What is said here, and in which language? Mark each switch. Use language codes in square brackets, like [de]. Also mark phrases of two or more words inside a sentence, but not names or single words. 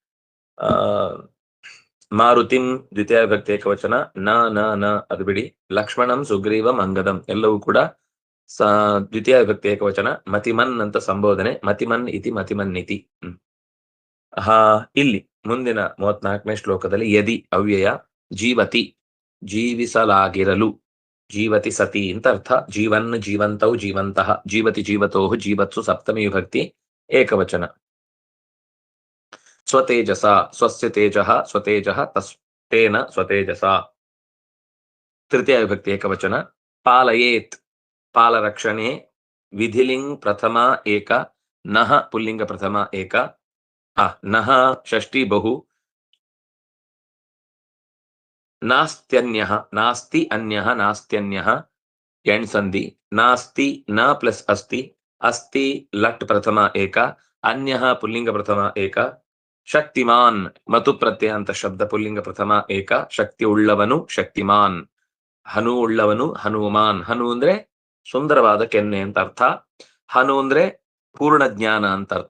[kn] ಮಾರುತಿಂ ದ್ವಿತೀಯ ವಿಭಕ್ತಿ ಏಕವಚನ. ನ ನ ನ ಅದು ಬಿಡಿ. [sa] ಲಕ್ಷ್ಮಣಂ ಸುಗ್ರೀವಂ ಅಂಗದಂ [kn] ಎಲ್ಲವೂ ಕೂಡ ದ್ವಿತೀಯ ವಿಭಕ್ತಿ ಏಕವಚನ. ಮತಿಮನ್ ಅಂತ ಸಂಬೋಧನೆ. [sa] ಮತಿಮನ್ ಇತಿ ಮತಿಮನ್ ಇತಿ. [kn] ಇಲ್ಲಿ ಮುಂದಿನ 34ನೇ ಶ್ಲೋಕದಲ್ಲಿ ಯದಿ ಅವ್ಯಯ. ಜೀವತಿ ಜೀವಿಸಲಾಗಿರಲು. [sa] ಜೀವತಿ ಸತಿ [kn] ಅಂತ ಅರ್ಥ. [sa] ಜೀವನ್ ಜೀವಂತೌ ಜೀವಂತಃ. ಜೀವತಿ ಜೀವತೋ ಜೀವತ್ಸು ಸಪ್ತಮಿ ವಿಭಕ್ತಿ ಏಕವಚನ. ಸ್ವತೇಜಸ ಸ್ವಸ್ಯ ತೇಜಃ ಸ್ವತೇಜಃ ತೇನ ಸ್ವತೇಜಸ ತೃತೀಯ ವಿಭಕ್ತಿ ಏಕವಚನ. [kn] ಪಾಲಯೇತ್ ಪಾಲರಕ್ಷಣೆ. ವಿಧಿಲಿಂಗ್ ಪ್ರಥಮ ಏಕ. ನಹ ಪುಲ್ಲಿಂಗ ಪ್ರಥಮ ಏಕ. ನಹ ಷಷ್ಠಿ ಬಹು. [sa] ನಾಸ್ತ್ಯನ್ಯಃ ನಾಸ್ತಿ ಅನ್ಯಃ ನಾಸ್ತ್ಯನ್ಯಃ ಎಣ್ಸಂಧಿ. [kn] ನಾಸ್ತಿ ನ ಪ್ಲಸ್ ಅಸ್ತಿ. ಅಸ್ತಿ ಲಟ್ ಪ್ರಥಮ ಏಕ. ಅನ್ಯಃ ಪುಲ್ಲಿಂಗ ಪ್ರಥಮ ಏಕ. ಶಕ್ತಿಮಾನ್ ಮತು ಪ್ರತ್ಯಯಾಂತ ಶಬ್ದ ಪುಲ್ಲಿಂಗ ಪ್ರಥಮ ಏಕ. ಶಕ್ತಿ ಉಳ್ಳವನು ಶಕ್ತಿಮಾನ್. ಹನು ಉಳ್ಳವನು ಹನುಮಾನ್. ಹನು ಅಂದ್ರೆ ಸುಂದರವಾದ ಕೆನ್ನೆ ಅಂತ ಅರ್ಥ. ಹನು ಅಂದ್ರೆ ಪೂರ್ಣ ಜ್ಞಾನ ಅಂತ ಅರ್ಥ.